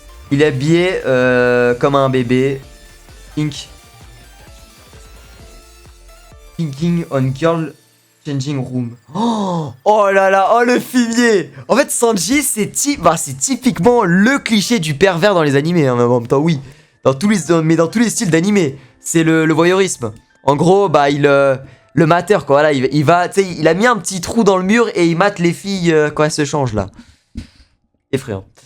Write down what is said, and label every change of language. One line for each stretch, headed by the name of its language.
French: Il est habillé comme un bébé.
English: Thinking on girl changing room.
French: Oh là là, oh le fumier. En fait, Sanji, c'est typiquement le cliché du pervers dans les animés, hein, en même temps, oui. Dans tous les styles d'animé. C'est le voyeurisme. En gros, bah, le mater, quoi. Voilà, il va, tu sais, il a mis un petit trou dans le mur et il mate les filles quand elles se changent, là. Effrayant.